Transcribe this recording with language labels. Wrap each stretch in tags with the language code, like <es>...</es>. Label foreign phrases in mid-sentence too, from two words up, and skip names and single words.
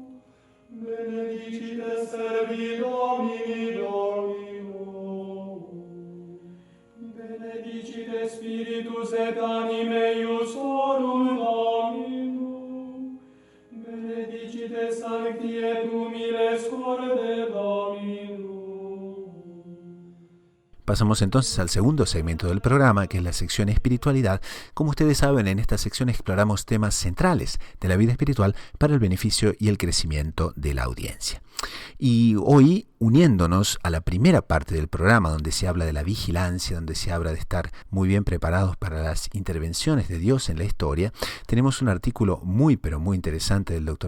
<la>Benedicite servi Domini Domino. Benedicite spiritus et anime eius horum Domino. Benedicite sancti et humiles corde Domino.</la> <es>Pasamos entonces al segundo segmento del programa, que es la sección Espiritualidad. Como ustedes saben, en esta sección exploramos temas centrales de la vida espiritual para el beneficio y el crecimiento de la audiencia. Y hoy, uniéndonos a la primera parte del programa, donde se habla de la vigilancia, donde se habla de estar muy bien preparados para las intervenciones de Dios en la historia, tenemos un artículo muy, pero muy interesante del Dr.</es>